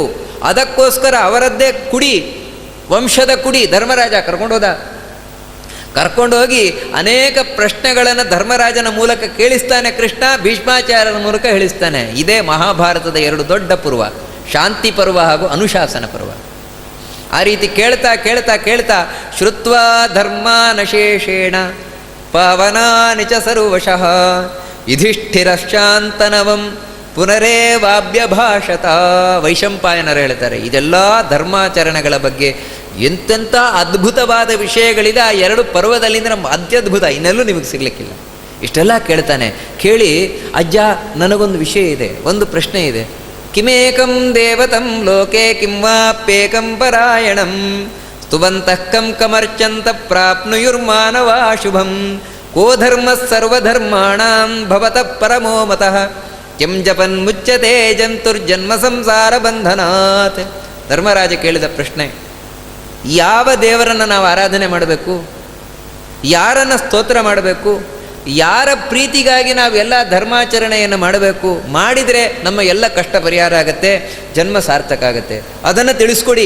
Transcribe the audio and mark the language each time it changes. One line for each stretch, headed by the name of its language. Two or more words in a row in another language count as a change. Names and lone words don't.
Kannada: ಅದಕ್ಕೋಸ್ಕರ ಅವರದ್ದೇ ಕುಡಿ, ವಂಶದ ಕುಡಿ ಧರ್ಮರಾಜ ಕರ್ಕೊಂಡೋಗಿ ಅನೇಕ ಪ್ರಶ್ನೆಗಳನ್ನು ಧರ್ಮರಾಜನ ಮೂಲಕ ಕೇಳಿಸ್ತಾನೆ ಕೃಷ್ಣ, ಭೀಷ್ಮಾಚಾರ್ಯರ ಮೂಲಕ ಹೇಳಿಸ್ತಾನೆ. ಇದೇ ಮಹಾಭಾರತದ 2 ದೊಡ್ಡ ಪರ್ವ, ಶಾಂತಿ ಪರ್ವ ಹಾಗೂ ಅನುಶಾಸನ ಪರ್ವ. ಆ ರೀತಿ ಕೇಳ್ತಾ ಕೇಳ್ತಾ ಕೇಳ್ತಾ
Sanskrit: ಶ್ರುತ್ವಾ ಧರ್ಮಾನಶೇಷೇಣ ಪಾವನಾನಿ ಚ ಸರ್ವಶಃ ಯುಧಿಷ್ಠಿರಶ್ಚಾಂತನವಂ ಪುನರೇವಾಭ್ಯಭಾಷತ.
Kannada: ವೈಶಂಪಾಯನರು ಹೇಳ್ತಾರೆ, ಇದೆಲ್ಲ ಧರ್ಮಾಚರಣೆಗಳ ಬಗ್ಗೆ ಎಂತೆಂಥ ಅದ್ಭುತವಾದ ವಿಷಯಗಳಿದೆ ಆ 2 ಪರ್ವದಲ್ಲಿಂದ ನಮ್ಮ ಅತ್ಯದ್ಭುತ, ಇನ್ನೆಲ್ಲೂ ನಿಮಗೆ ಸಿಗಲಿಕ್ಕಿಲ್ಲ. ಇಷ್ಟೆಲ್ಲ ಕೇಳ್ತಾನೆ. ಕೇಳಿ, ಅಜ್ಜ ನನಗೊಂದು ವಿಷಯ ಇದೆ, ಒಂದು ಪ್ರಶ್ನೆ ಇದೆ.
Sanskrit: ಕಿಮೇಕಂ ದೇವತಂ ಲೋಕೆ ಕಿಂ ವಾಪ್ಯೇಕಂ ಪರಾಯಣಂ ಸ್ತುವಂತಃ ಕಂ ಕಮರ್ಚಂತ ಪ್ರಾಪ್ನುಯುರ್ಮಾನವಾ ಶುಭಂ ಕೋ ಧರ್ಮ ಸರ್ವಧರ್ಮಾಣಾಂ ಭವತಃ ಪರಮೋ ಮತಃ ಕೆಂ ಜಪನ್ ಮುಚ್ಯತೆ ಜಂತುರ್ಜನ್ಮ ಸಂಸಾರ ಬಂಧನಾತ್.
Kannada: ಧರ್ಮರಾಜ ಕೇಳಿದ ಪ್ರಶ್ನೆ, ಯಾವ ದೇವರನ್ನು ನಾವು ಆರಾಧನೆ ಮಾಡಬೇಕು, ಯಾರನ್ನು ಸ್ತೋತ್ರ ಮಾಡಬೇಕು, ಯಾರ ಪ್ರೀತಿಗಾಗಿ ನಾವು ಎಲ್ಲ ಧರ್ಮಾಚರಣೆಯನ್ನು ಮಾಡಬೇಕು, ಮಾಡಿದರೆ ನಮ್ಮ ಎಲ್ಲ ಕಷ್ಟ ಪರಿಹಾರ ಆಗುತ್ತೆ, ಜನ್ಮ ಸಾರ್ಥಕ ಆಗುತ್ತೆ, ಅದನ್ನು ತಿಳಿಸ್ಕೊಡಿ